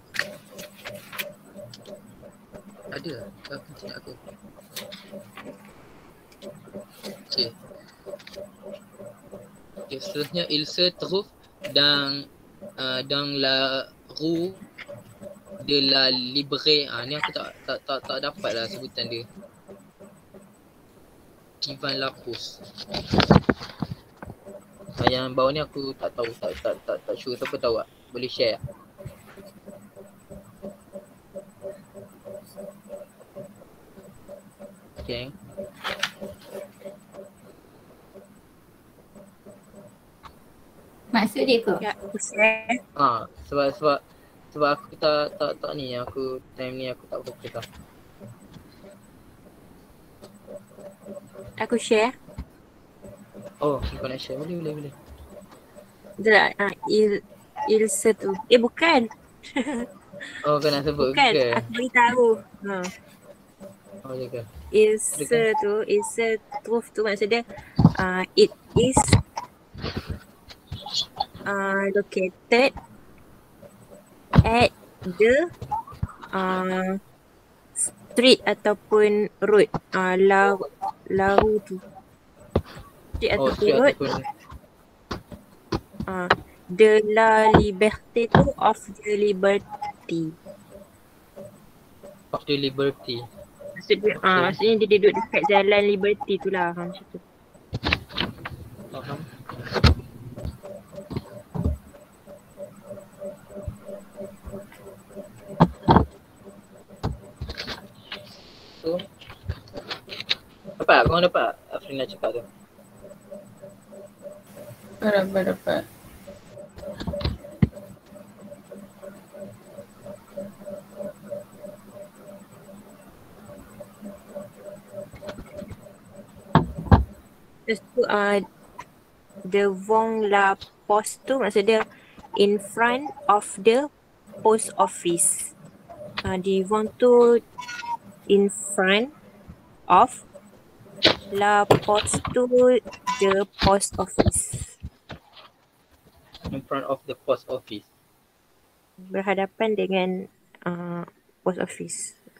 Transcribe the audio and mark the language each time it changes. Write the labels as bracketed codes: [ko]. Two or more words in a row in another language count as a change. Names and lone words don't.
[ms] Ada aku tidak aku. Okay. [fr] Okay, seterusnya il se trouve dans la rue de la Libre. [ms] Ni aku tak dapat lah sebutan dia. Ivan Lapus. Yang bawah ni aku tak tahu, tak sure. Siapa tahu tak? Boleh share tak? Okay. Maksud dia ke? Ya, aku share. Sebab aku tak ni, aku time ni aku tak fokus lah. Aku share. Oh, kau nak share? Boleh. [fr] Il se trouve. [ms] Bukan. Oh, kau nak sebut Bukan. ke? Aku beritahu. Oh, je ke? [fr] Il se trouve [ms] tu maksud dia [en] it is located at the street ataupun road. [fr] La rue [ms] tu. [en] Street [fr] Oh, ataupun road. De la liberté tu, [en] of the liberty. Of the Liberty. [ms] Maksudnya dia duduk dekat jalan Liberty tu lah, macam tu. Faham? So, dapat? Kau dapat Afrina cakap tu? Dapat. Lepas tu [fr] devant la poste [ms] tu maksud dia [en] in front of the post office. Devant tu in front of [fr] la poste [en] tu the post office. In front of the post office. [ms] Berhadapan dengan [en] post office.